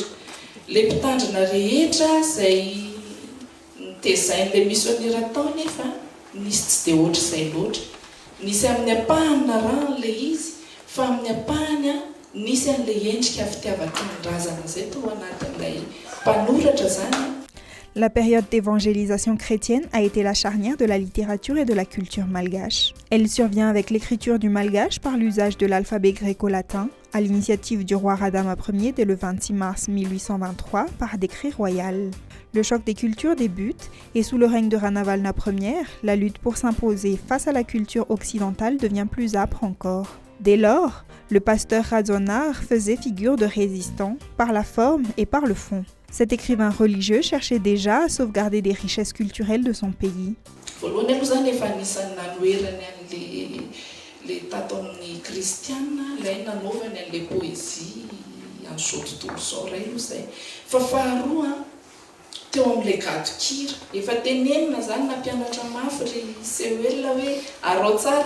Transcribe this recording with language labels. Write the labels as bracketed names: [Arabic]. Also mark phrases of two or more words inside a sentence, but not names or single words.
[Malagasy] Le mpitandrina rehetra izay nitezain'ilay misionera tao nefa nisy tsy dia ohatr'izay loatra. Nisy amin'ny apahana ran'ilay izy fa amin'ny apahany nisy an'ilay endrika fitiavan-tanindrazana izay tao anatin'ilay mpanoratra zany. [French] La période d'évangélisation chrétienne a été la charnière de la littérature et de la culture malgache. Elle survient avec l'écriture du malgache par l'usage de l'alphabet gréco-latin, à l'initiative du roi Radama Ier dès le 26 mars 1823 par décret royal. Le choc des cultures débute et sous le règne de Ranavalna Ier, la lutte pour s'imposer face à la culture occidentale devient plus âpre encore. Dès lors, le pasteur Radzonar faisait figure de résistant par la forme et par le fond. Cet écrivain religieux cherchait déjà à sauvegarder des richesses culturelles de son pays. [Malagasy] Teo amin'ilay gadokira efa tenenina zany na mpianatra mafy ry Sewella hoe arao tsara